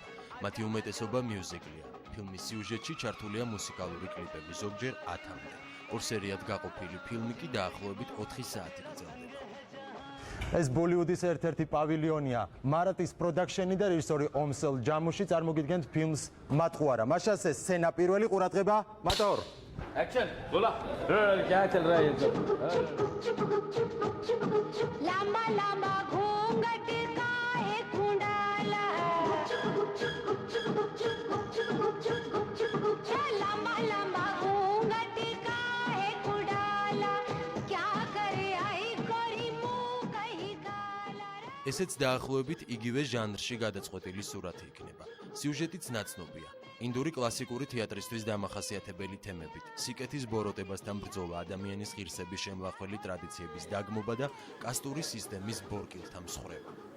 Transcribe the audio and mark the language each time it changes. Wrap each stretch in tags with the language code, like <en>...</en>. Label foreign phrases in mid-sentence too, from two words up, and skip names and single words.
<ka>მათი უმეტესობა მიუზიკლია. ფილმის სიუჟეტში ჩართულია მუსიკალური კლიპები, ზოგჯერ 10-მდე. ორ სერიად გაყოფილი ფილმი კი დაახლოებით 4 საათი გრძელდება. ეს ბოლივუდის ერთ-ერთი პავილიონია. მარატის პროდაქშენი და რეჟისორი ომსელ ჯამუში წარმოგიდგენთ ფილმს მატყუარა. მაშასე სცენა პირველი ყურადღება მატორ.</ka> <en>Action!</en> <hi>बोला! क्या चल रहा है ये सब? लंबा लंबा घूंघट का है कुंडला लंबा लंबा घूंघट का है कुंडला क्या करे आई कोई मुंह कहीं काला</hi> <ka>ესეც დაახლოებით იგივე ჟანრში გადაწყვეტილი სურათი იქნება. სიუჟეტიც ნაცნობია. ინდური კლასიკური თეატრისთვის დამახასიათებელი თემებით, სიკეთის ბოროტებასთან ბრძოლა, ადამიანის ღირსების შემლახველი ტრადიციების დაგმობა და კასტური სისტემის ბორკილთა მსხრევა.</ka>